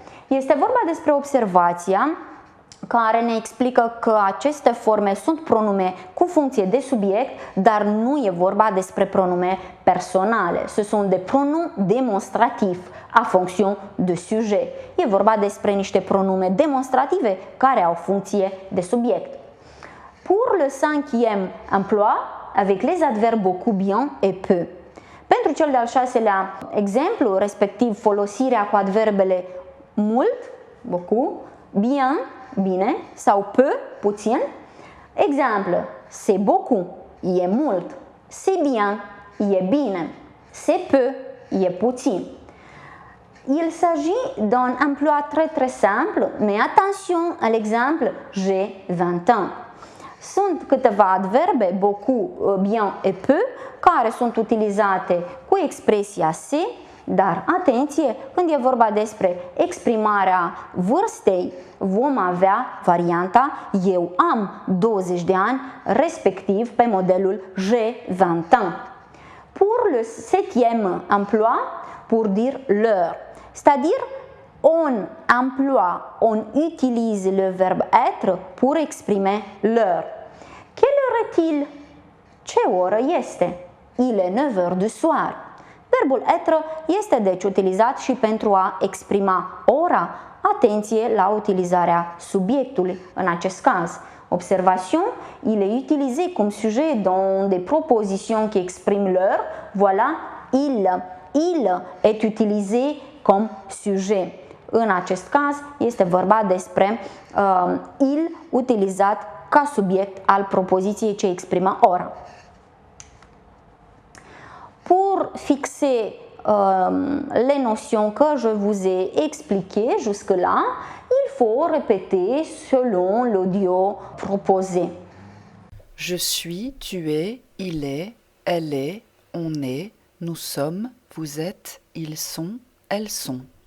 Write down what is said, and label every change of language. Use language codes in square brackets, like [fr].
[ro] Este vorba despre observația care ne explică că aceste forme sunt pronume cu funcție de subiect, dar nu e vorba despre pronume personale. [fr] Ce sont des pronoms démonstratifs à fonction de sujet. [ro] E vorba despre niște pronume demonstrative care au funcție de subiect. [fr] Pour le cinquième emploi, avec les adverbes beaucoup, bien et peu. [ro] Pentru cel de-al șaselea exemplu, respectiv folosirea cu adverbele mult, beaucoup, bien, bine, sau peu, puțin. Exemplu, [fr] c'est beaucoup, [ro] e mult, [fr] c'est bien, [ro] e bine, [fr] c'est peu, [ro] e puțin. [fr] Il s'agit d'un emploi très simple, mais attention à l'exemple j'ai 20 ans. [ro] Sunt câteva adverbe, [fr] beaucoup, bien et peu, [ro] care sunt utilizate cu expresia se, dar atenție, când e vorba despre exprimarea vârstei, vom avea varianta eu am 20 de ani, respectiv pe modelul [fr] j'ai 20 ans. Pour le septième emploi, pour dire l'heure, c'est-à-dire on emploie, on utilise le verbe être pour exprimer l'heure. Quelle heure est-il? [ro] Ce oră este? [fr] Il est 9 heures du soir. [ro] Verbul être este deci utilizat și pentru a exprima ora. Atenție la utilizarea subiectului în acest caz. [fr] Observation, il est utilisé comme sujet dans des propositions qui expriment l'heure. Voilà, il est utilisé comme sujet. [ro] În acest caz este vorba despre il utilizat ca subiect al propoziției ce exprimă ora. [fr] Pour fixer les notions que je vous ai expliquées jusque-là, il faut répéter selon l'audio proposé. Je suis, tu es, il est, elle est, on est, nous sommes, vous êtes, ils sont, elles sont.